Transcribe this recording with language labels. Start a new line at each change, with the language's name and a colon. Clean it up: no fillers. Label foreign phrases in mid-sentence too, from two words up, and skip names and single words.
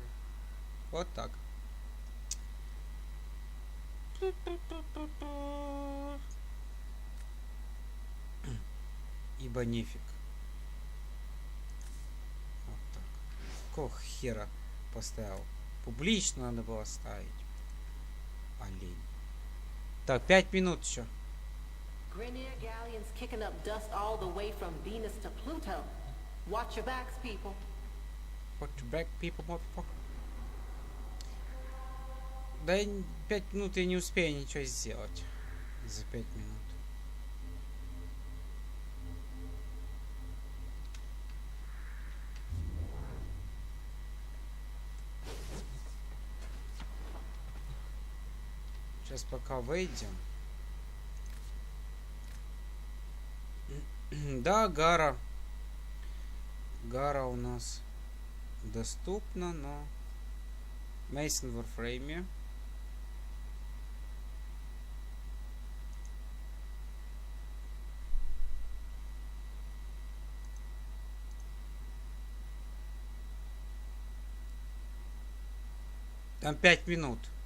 Russian: Вот так. Ибо нефиг. Вот так. Какого хера поставил? Публично надо было ставить. Олень. Так, 5 минут еще.
English: Grenier galleons kicking up dust all the way from Venus to Pluto. Watch your backs, people. Watch your back, people, motherfucker.
Russian: Да 5 минут я не успею ничего сделать. За 5 минут. Сейчас пока выйдем. Да, Гара. Гара у нас доступна, но Мейсон в Warframe. Там 5 минут.